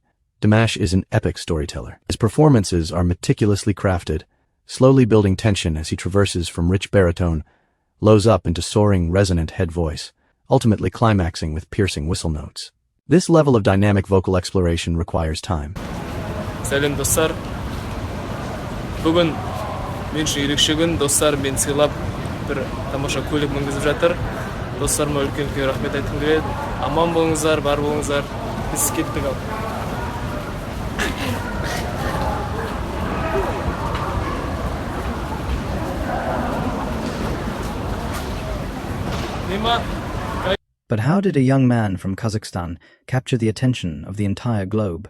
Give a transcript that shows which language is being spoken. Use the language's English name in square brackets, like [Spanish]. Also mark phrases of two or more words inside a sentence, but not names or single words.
[English] Dimash is an epic storyteller. His performances are meticulously crafted, slowly building tension as he traverses from rich baritone, lows up into soaring, resonant head voice, ultimately climaxing with piercing whistle notes. This level of dynamic vocal exploration requires time. [Kazakh] Сәлем достар. Бүгін мен үшін ерекше күн. Достар мен сыйлап бір тамаша көлік мінгізіп жатыр. Достарыма үлкен рахмет айтқым келеді. Аман болыңыздар, бар болыңыздар. Біз кеттік ал. [English] But how did a young man from Kazakhstan capture the attention of the entire globe?